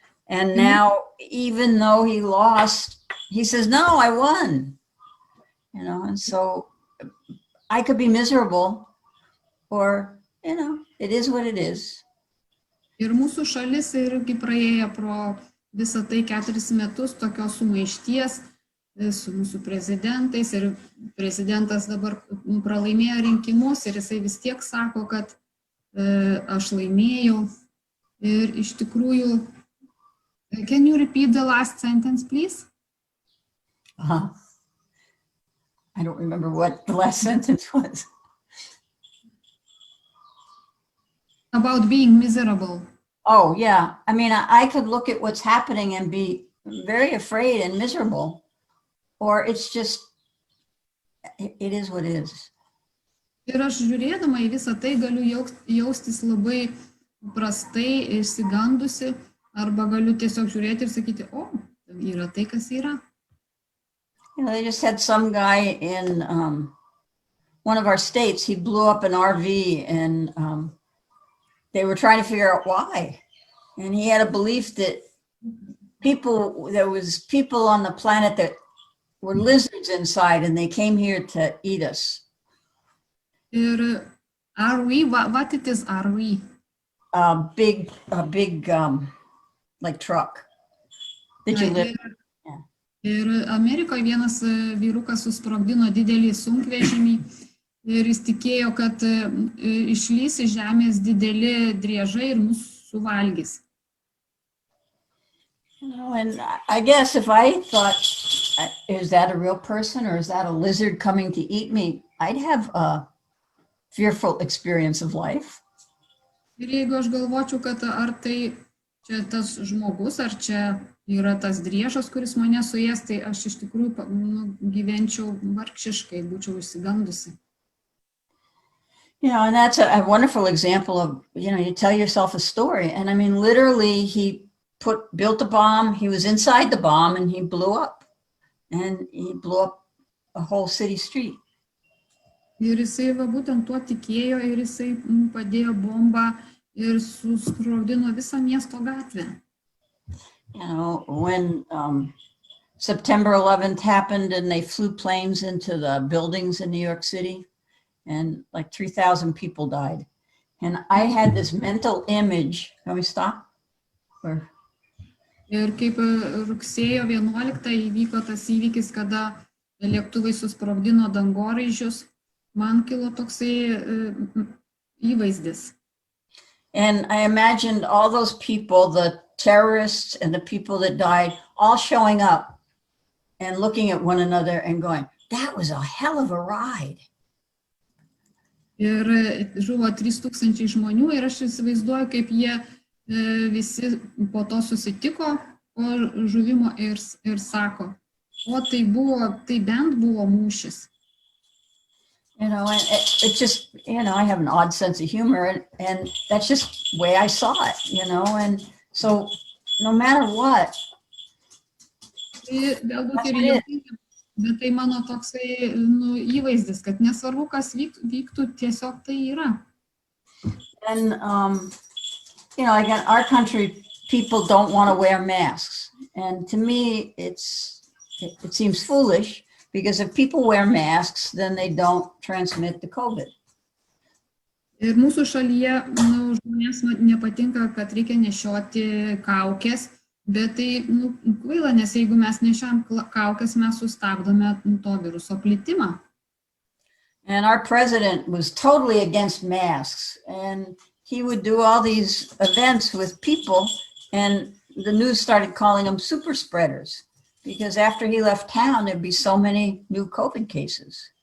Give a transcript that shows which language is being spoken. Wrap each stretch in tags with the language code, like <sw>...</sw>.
<en>And now, even though he lost, he says, no, I won. And so I could be miserable or, it is what it is.</en> <lt>Ir mūsų šalis irgi praėjo pro visą tai 4 metus tokios sumaišties su mūsų prezidentais ir prezidentas dabar pralaimėjo rinkimus ir jisai vis tiek sako, kad aš laimėjau. Ir iš tikrųjų,</lt> <en>can you repeat the last sentence, please? I don't remember what the last sentence was. About being miserable. Oh, yeah. I mean, I could look at what's happening and be very afraid and miserable, or it's just, it is what it is.</en> <lt>Ir aš žiūrėdama į visą tai galiu jaustis labai prastai, išsigandusi, arba galiu tiesiog žiūrėti ir sakyti, yra tai, kas yra.</lt> <en>They just had some guy in one of our states, he blew up an RV and they were trying to figure out why. And he had a belief that there was people on the planet that were lizards inside and they came here to eat us.</en> <lt>Ir</lt> <en>RV, what it is RV? A big like truck that you live in.</en> <lt>Ir Amerikoje vienas vyrukas susprogdino didelį sunkvežimį ir jis tikėjo, kad išlys iš žemės dideli driežai ir mus suvalgys.</lt> <en>And I guess if I thought, is that a real person or is that a lizard coming to eat me? I'd have a fearful experience of life.</en> <lt>Ir jeigu aš galvočiau, kad ar tai čia tas žmogus, ar čia yra tas driežas, kuris mane suės, tai aš iš tikrųjų gyvenčiau vargšiškai, būčiau išsigandusi.</lt> <en>And that's a wonderful example of, you tell yourself a story. And I mean, literally, he built a bomb, he was inside the bomb, and he blew up. And he blew up a whole city street.</en> <lt>Ir jisai būtent tuo tikėjo ir jisai padėjo bombą ir susprogdino visą miesto gatvę.</lt> <en>When September 11th happened and they flew planes into the buildings in New York City and like 3,000 people died. And I had this mental image. Can we stop?</en> <lt>Ir kaip rugsėjo 11 įvyko tas įvykis, kada lėktuvai susprogdino dangoraižius, man kilo toksai įvaizdis.</lt> <en>And I imagined all those people, the terrorists and the people that died, all showing up and looking at one another and going, that was a hell of a ride.</en> <lt>Ir žuvo 3000 žmonių ir aš įsivaizduoju, kaip jie visi po to susitiko po žuvimo ir sako, o tai bent buvo mūšis.</lt> <en>You know, and it just, you know, I have an odd sense of humor and that's just the way I saw it, you know, and so no matter what.</en> <lt>Tai galbūt ir juokinga, bet tai mano toksai įvaizdis, kad nesvarbu, kas vyktų, tiesiog tai yra.</lt> <en>And, you know, again, our country, people don't want to wear masks. And to me, it seems foolish because if people wear masks, then they don't transmit the COVID.</en> <lt>Ir mūsų šalyje žmonėms nepatinka, kad reikia nešioti kaukės, bet tai kvaila, nes jeigu mes nešiam kaukės, mes sustabdome to viruso plitimą.</lt> <en>And our president was totally against masks, and he would do all these events with people, and the news started calling them super spreaders, because after he left town, there'd be so many new COVID cases.</en>